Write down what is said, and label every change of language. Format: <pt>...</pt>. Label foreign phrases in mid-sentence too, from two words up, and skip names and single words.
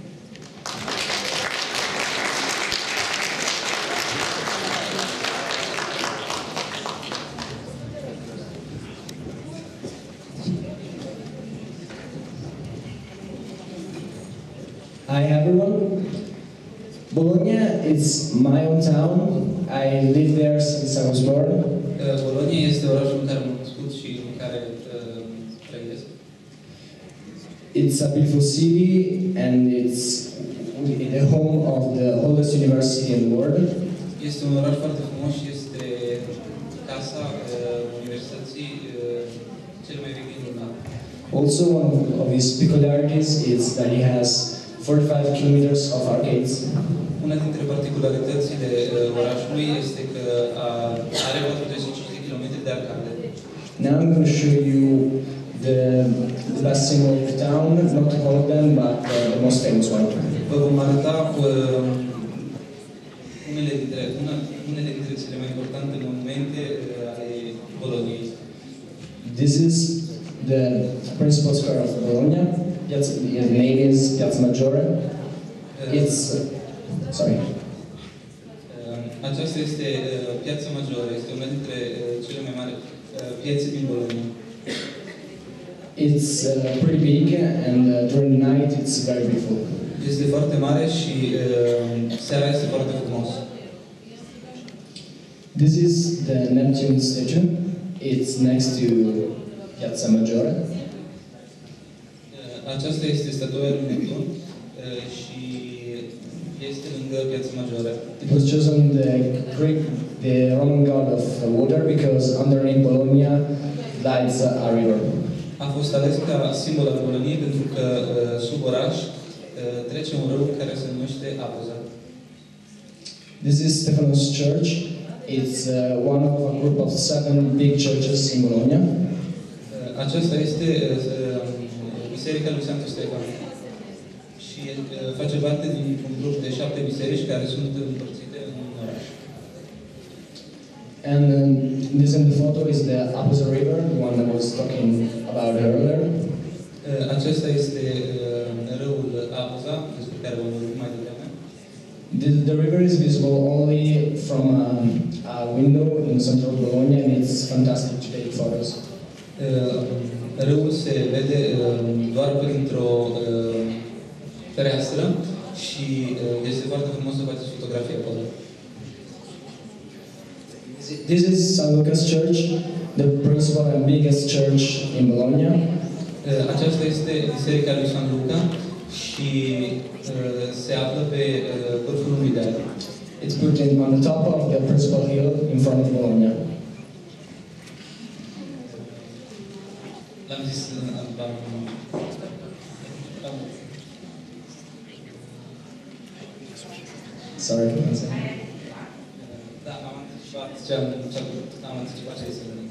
<en>Hi everyone. Bologna is my hometown. I live there since I was born.</en> <ro>Bologna este orașul în care m-am născut și în care trăiesc.</ro> <en>It's a beautiful city and it's the home of the oldest university in the world.</en> <ro>Este un oraș foarte frumos și este casa universității cele mai vechi din lume.</ro> <en>Also, one of his peculiarities is that he has 45 kilometers of arcades.</en> <ro>Una dintre particularitățile orașului este că are 45 de kilometri de arcade.</ro> <en>Now I'm going to show you the best single of town, not all of them, but the most famous one.</en> <ro>Vă vom arăta unele dintre cele mai importante monumente ale Boloniei.</ro> <en>This is the principal square of Bologna. The name is Piazza Maggiore. It's sorry.</en> <ro>Aceasta este Piazza Maggiore, este una dintre cele mai mari piețe din Bologna.</ro> <en>It's pretty big and during the night it's very beautiful.</en> <ro>Este foarte mare și seara este foarte frumos.</ro> <en>This is the Neptune statue. It's next to Piazza Maggiore.</en> <ro>Aceasta este statuia lui Neptun și este lângă Piazza Maggiore.</ro> <en>It was chosen the Roman god of water because underneath Bologna lies a river.</en> <ro>A fost ales ca simbol al Boloniei pentru că sub oraș trece un râu care se numește Apoza.</ro> <en>This is Stephanos Church. It's one of a group of 7 big churches in Bologna.</en> <ro>Aceasta este Biserica lui Santo Stefan și face parte dintr-un grup de 7 biserici care sunt împărțite în oraș.</ro> <en>And this in the photo is the Apoza River, the one I was talking about earlier.</en> <ro>Acesta este râul Apoza, despre care vom vorbi mai devreme.</ro> <en>The river is visible only from a window in central Bologna, and it's fantastic to take photos.</en> <ro>Râul se vede doar printr-o fereastră și este foarte frumos să faceți fotografii acolo.</ro> <en>This is San Luca's Church, the principal and biggest church in Bologna.</en> <ro>Aceasta este Biserica lui San Luca și se află pe vârful unui deal.</ro> <en>It's put on the top of the principal hill in front of Bologna.</en> <ro>L-am zis</ro> <en>Sorry.</en> <ro>Da, am anticipat ce este.</ro>